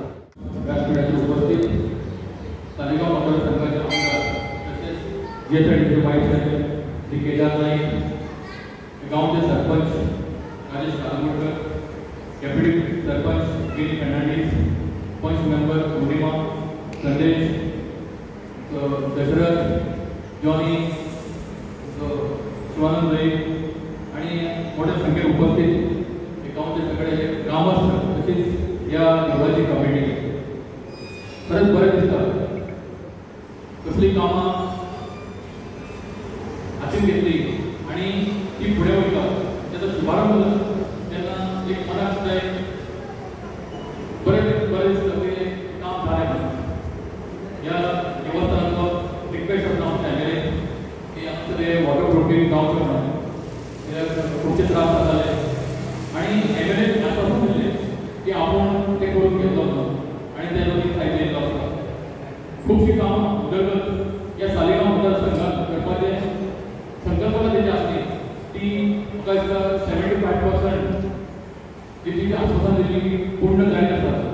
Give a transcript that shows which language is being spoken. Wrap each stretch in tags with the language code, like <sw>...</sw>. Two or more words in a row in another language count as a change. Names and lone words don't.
<mr>व्यासपीठाचे उपस्थित सालिगांव मतदारसंघाचे आमदार तसेच जे सायडीचे वाईस श्री केदार नाईक गावचे सरपंच राजेश कालमोडकर डेप्युटी सरपंच गिरी फर्नांडीस पंच मेंबर पूर्णिमा संदेश दशरथ जॉनी शिवानंद आणि मोठ्या संख्येने उपस्थित गावचे सगळे ग्रामस्थ तसेच या देवळाची कमिटी</mr> <kok>खरंच बरें दिसता कसली कामां हातीन घेतली आणि ती फुडें वयता तेजो शुभारंभ तेन्ना एक मनाक सुद्दां बरें बरें दिसता की काम जालें म्हणून ह्या देवस्थानाचो रिक्वेस्ट करता आमच्या एमएलए की आमचें तें</kok> <en>water proofing</en> <kok>जावचें म्हणून कित्याक खुबशे त्रास जाताले आनी एमएलए आश्वासन दिल्लें की आपूण तें करून घेतलो म्हणून आनी तेजो ती फायदो येयल्लो आसा खुबशीं कामां उदरगत ह्या सालिगांव मतदारसंघात करपाचें संकल्पना तेजी आसली ती म्हाका दिसता 75% जी तिची आश्वासन दिल्ली पूर्ण जायत आसा</kok>